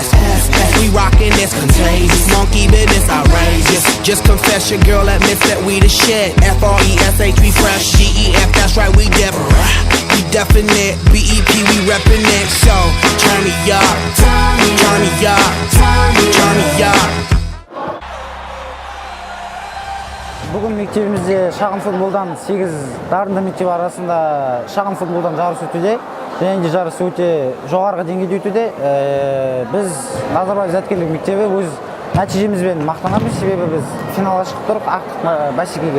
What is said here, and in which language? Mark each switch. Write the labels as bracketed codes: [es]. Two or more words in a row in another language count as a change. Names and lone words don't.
[en] We rockin', that's contagious, monkey business outrageous. Just confess your girl admits that we the shit. F-R-E-S-H, we fresh, G-E-F, that's right, we different. We definite, B-E-P, we reppin' it. So, turn me up, turn me up, turn me up. [kk] Бүгін мектебімізде шағын футболдан 8 дарынды мектеп арасында шағын футболдан жарыс өтуде. Және де жарыс өте жоғарғы деңгейде өтуде. Біз Назарбаев зияткерлік мектебі өз нәтижемізбен мақтанамыз, себебі біз финалға шығып тұрып ақтық бәсекеге.